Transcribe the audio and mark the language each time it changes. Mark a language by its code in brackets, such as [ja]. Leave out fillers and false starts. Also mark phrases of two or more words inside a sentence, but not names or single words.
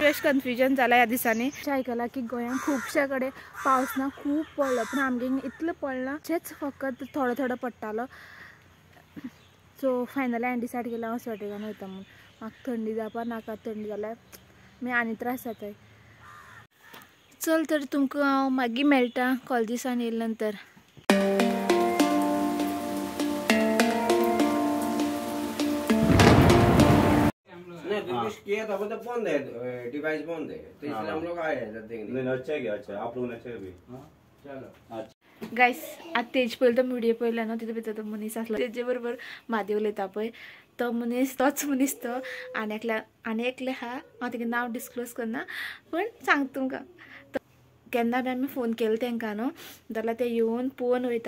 [en] fresh confusion [kok] जाला ह्या दिसांनी. आयकलां की गोंयांत खुबशे कडेन पावस ना खूब पडलो, पूण आमगे इतलो पडना. तेच फकत थोडो थोडो पडटालो. [en] so finally [kok] हांवें डिसायड केला हांव स्वेटर घालून वयता म्हणून. म्हाका थंडी जावपा नाका. थंडी जाल्यार मागीर आनी त्रास जाताय. चल तर तुमकां हांव मागीर मेळटा कॉलेजीसान येयले नंतर. [hi] नहीं तो कुछ किया था वो तो बंद है, डिवाइस बंद है, तो इसलिए हम लोग आए हैं देखने. नहीं अच्छा है, अच्छा आप लोगों ने अच्छा भी. चलो [kok] गायस, आता तेज पयलो तो व्हिडिओ पयला न्हू, तितून भितर तो मनीस आसलो तेजे बरोबर म्हादेव उलयता पळय तो मनीस, तोच मनीस तो. आनी एकले हा, हांव तेगे नांव डिस्क्लोज करना, पण सांगता तुमकां. केन्ना बी आमी फोन केलो तांकां न्हू जाल्यार ते येवन पळोवन वयता.